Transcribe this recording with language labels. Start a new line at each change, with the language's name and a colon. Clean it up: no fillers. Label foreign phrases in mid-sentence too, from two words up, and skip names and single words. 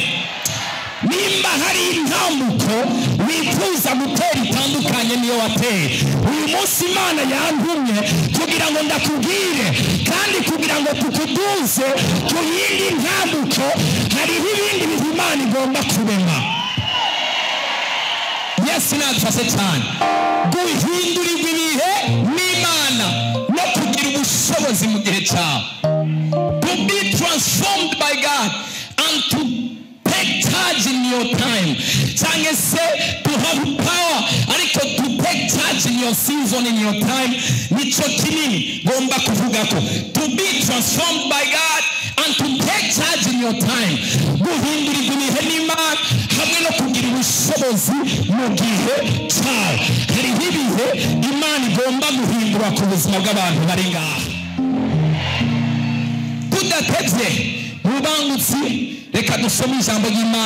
Kinyarwanda: Nimba hari intambuko wifuza gutera itandukanye niyo wateye, uyu munsi Imana yantumye kugira ngo ndakubwire kandi kugira ngo tukuduze ku yindi ntambuko. Hariho ibindi bintu Imana igomba kurema. Yesu nadufashe cyane. Guhindurirwa ibihe n'Imana no kugira ubushobozi mu gihe cyawe.
English: To be transformed by God and to take charge in your time.
Kinyarwanda: Cyangwa se
English: to have power ariko to take charge in your season, in your time.
Kinyarwanda: Nico kinini gomba kuvuga ko.
English: To be transformed by God and to take charge in your time.
Kinyarwanda: Guhindurirwa ibihe n'Imana hamwe no kugira ubushobozi mu gihe cyawe. Hari ibihe Imana igomba guhindura ku buzima bw'abantu bari ngaha. Tudatevye mubangutsi reka dusome ijambo ry'Imana.